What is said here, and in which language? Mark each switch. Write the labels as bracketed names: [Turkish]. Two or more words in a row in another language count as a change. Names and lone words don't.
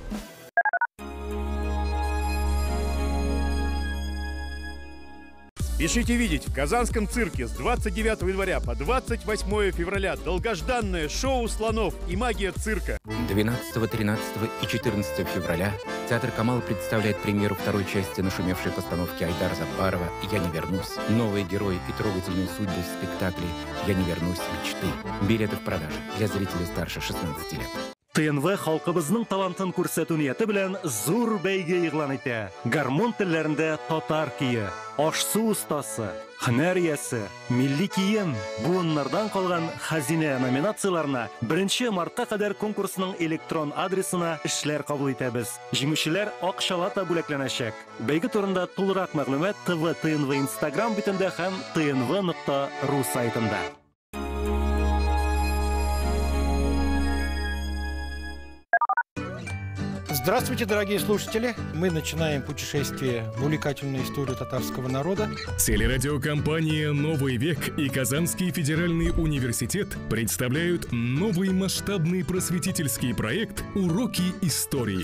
[Russian] Спешите видеть в Казанском цирке с 29 января по 28 февраля долгожданное шоу слонов и магия цирка. 12, 13 и 14 февраля Театр Камала представляет премьеру второй части нашумевшей постановки Айдара Запарова «Я не вернусь». Новые герои и трогательные судьбы в спектакле «Я не вернусь. Мечты». Билеты в продаже для зрителей старше 16 лет. [Tatar] ТНВ халкыбызның талантын күрсәтү нияте белән зур бәйге игълан итә. Гармон телләрендә татар кие, ашсу устасы, һөнәр иясе, милли кием, буыннардан калган хәзинә номинацияләренә 1 мартка кадәр конкурсның электрон адресына эшләр кабул итәбез. Җиңүчеләр акчалата бүләкләнәчәк. Бәйге турында тулырак мәгълүмат ТНВ Instagram битендә һәм tnv.ru сайтында. [Russian] Здравствуйте, дорогие слушатели! Мы начинаем путешествие в увлекательную историю татарского народа. Телерадиокомпания «Новый век» и Казанский федеральный университет представляют новый масштабный просветительский проект «Уроки истории».